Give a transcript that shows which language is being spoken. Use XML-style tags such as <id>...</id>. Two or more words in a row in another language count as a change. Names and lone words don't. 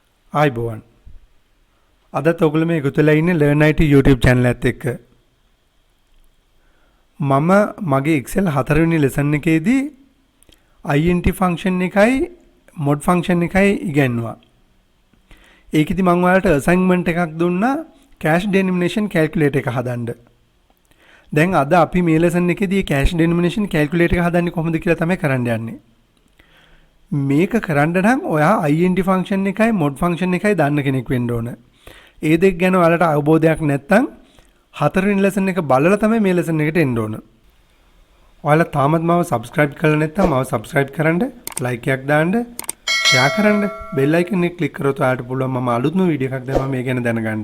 <si>ආයිබෝවන්. අදත් ඔයගොල්ලෝ මේ එකතු වෙලා ඉන්නේ Learn IT YouTube channel එකත් එක්ක. මම මගේ Excel 4 වෙනි lesson එකේදී</si> <en>int function</en> <si>එකයි</si> <en>mod function</en> <si>එකයි ඉගෙනුවා. ඒකෙදි මම ඔයාලට assignment එකක් දුන්නා</si> <en>cash denomination calculator</en> <si>එක හදන්න. දැන් අද අපි මේ lesson එකේදී</si> <en>cash denomination calculator</en> <si>එක හදන්නේ කොහොමද කියලා තමයි කරන්න යන්නේ. මේක කරන්න නම් ඔයා</si> <en>int function</en> <si>එකයි</si> <en>mod function</en> <si>එකයි දන්න කෙනෙක් වෙන්න ඕන. ඒ දෙක ගැන ඔයාලට අවබෝධයක් නැත්නම් හතරවෙනි lesson එක බලලා තමයි මේ lesson එකට එන්න ඕන. ඔයාලා තාමත් මාව subscribe කරලා නැත්නම් මාව subscribe කරන්න, like එකක් දාන්න, share කරන්න,</si> <en>bell icon</en> <si>එක click කරොත් ඔයාලට පුළුවන් මම අලුත්ම වීඩියෝ එකක් දැම්මම මේ ගැන දැනගන්න.</si>